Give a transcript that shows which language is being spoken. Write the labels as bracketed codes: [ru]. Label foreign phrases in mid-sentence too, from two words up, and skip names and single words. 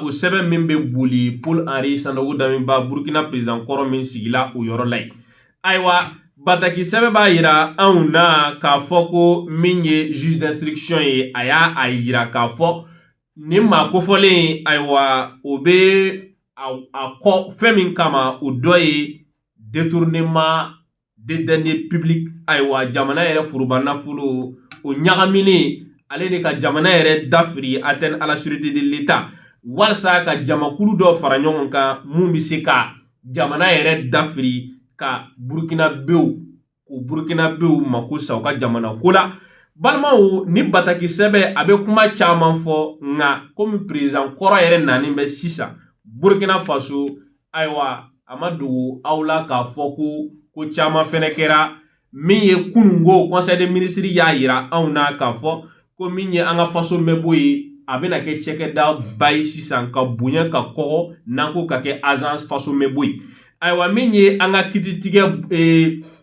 [bm] sɛbɛn min bɛ boli Paul Henri Sandaogo Damiba Burkina président kɔrɔ min sigila o yɔrɔ la yen ayiwa bataki sɛbɛn b'a yira anw na k'a fɔ ko min ye [fr] juge d'instruction [bm] ye a y'a yira k'a fɔ nin maa kofɔlen ayiwa o bɛ a kɔ fɛn min kama o dɔ ye [fr] détournement des deniers publics [bm] ayiwa jamana yɛrɛ foroba nafolo o ɲagaminen ale de ka jamana yɛrɛ dafiri [fr] atteinte à la sûreté de l'État [bm] walasa ka jamakulu dɔ fara ɲɔgɔn kan mun bɛ se ka jamana yɛrɛ dafiri ka burkinabew mako sa u ka jamana ko la balimaw ni bataki sɛbɛ a bɛ kuma caman fɔ nka komi président kɔrɔ yɛrɛ nanen bɛ sisan Burkina Faso ayiwa a ma dogo aw la k'a fɔ ko caman fɛnɛ kɛra min ye kunungo [fr] conseil des ministres [bm] y'a yira anw na k'a fɔ ko min ye an ka faso mɛbo ye a bɛna kɛ cɛkɛda ba ye sisan ka bonya ka kɔgɔ n'an ko ka kɛ agence faso mɛbo ye ayiwa min ye an ka kiititigɛ